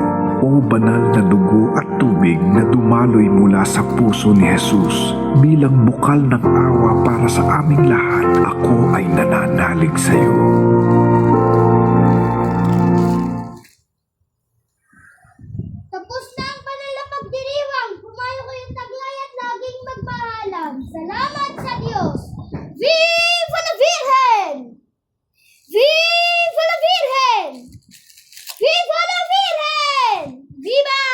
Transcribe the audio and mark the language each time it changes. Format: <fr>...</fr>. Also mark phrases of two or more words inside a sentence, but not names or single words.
<tl>O banal na dugo at tubig na dumaloy mula sa puso ni Jesus bilang bukal ng awa para sa aming lahat, ako ay nananalig sa iyo. Tapos na ang banal na pagdiriwang. Pumayo kayong taglay at laging magmahalan. Salamat sa Diyos.</tl> <es>Viva la Virgen! Viva la Virgen! Viva la Virgen! Viva</es>